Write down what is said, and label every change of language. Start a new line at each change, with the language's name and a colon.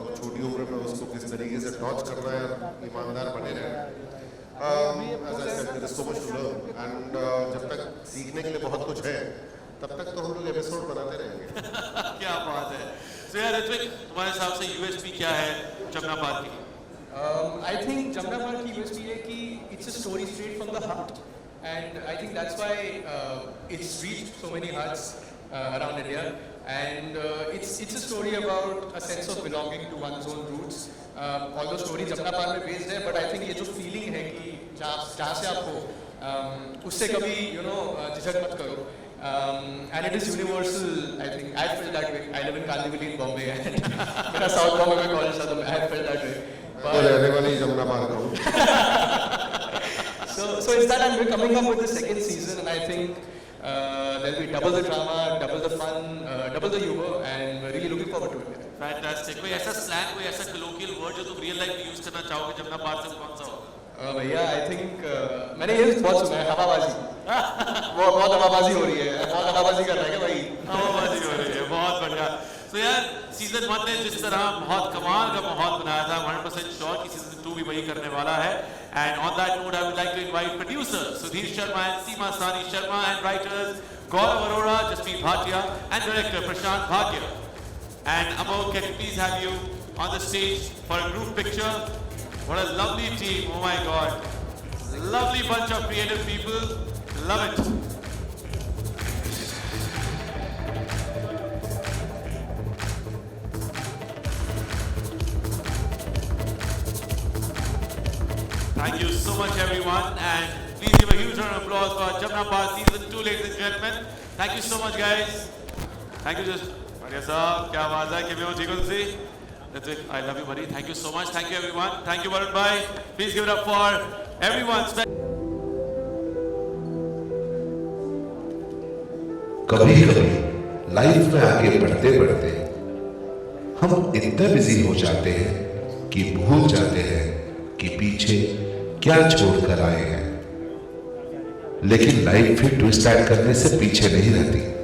Hindi: तो छोटी उम्र में उसको किस तरीके से टॉर्च करना है और ईमानदार बने रहना.
English: As I said, there is so much to learn. And
Hindi: जब तक सीखने के लिए बहुत कुछ है, तब तक तो हम लोग एपिसोड बनाते रहेंगे. क्या बात है. So यार ऋत्विक, तुम्हारे हिसाब से USP क्या है जमुना पार की?
English: I think Jamna Par की USP
Hindi: है कि
English: it's a story straight from the heart, and I think that's why it's reached so many hearts around India, and it's a story about a sense of belonging to one's own roots. Although story
Hindi: Jamna Par में based है,
English: but I think
Hindi: ये जो feeling है कि जहाँ से आप हो, उससे कभी झिझक मत करो.
English: And it is universal. I think I feel that way. I live in Kandivali in Bombay, and
Hindi: मेरा South Bombay में college था, तो
English: I felt that way.
Hindi: तो रहने वाली जमुना पार का हूँ.
English: So So it's that we're coming up with the second season, and I think there'll be double the drama, double the fun, double the humor, and we're really looking forward to it. Fantastic.
Hindi: कोई ऐसा slang, कोई ऐसा colloquial word जो तुम real life में use करना चाहोगे जमुना पार से कौन सा हो? भैया
English: I think
Hindi: मैंने ये बहुत सुना है हवाबाजी. बहुत हवाबाजी हो रही है. बहुत हवाबाजी कर रहा है क्या भाई? हवाबाजी हो रही है. बहुत बढ़िया. So यार सीजन 1 ने जिस तरह बहुत कमाल का माहौल बनाया था, 100% श्योर कि सीजन 2 भी वही करने वाला है.
English: And on that note, I would like to invite producers Sudhir Sharma and Seema Sani Sharma and writers Gaurav Arora, Jasmeet Bhatia and director Prashant Bhatia. And Amol, can we please have you on the stage for a group picture? What a lovely team, oh my God. Lovely bunch of creative people, love it. Thank you so much everyone, and please give a huge round of applause for Jamna Par Season 2, ladies and gentlemen. Thank you so much guys. Thank you just Maria sir, kya baat hai,
Punjabi: kimyo theek ho tusi?
English: That's it. I love you buddy. Thank you so much. Thank you everyone. Thank you Varun bhai. Please give it up for everyone.
Hindi: कभी कभी life में आगे बढ़ते बढ़ते हम इतने busy हो जाते हैं कि भूल जाते हैं कि पीछे क्या छोड़कर आए हैं, लेकिन लाइफ फिर ट्विस्ट ऐड करने से पीछे नहीं रहती।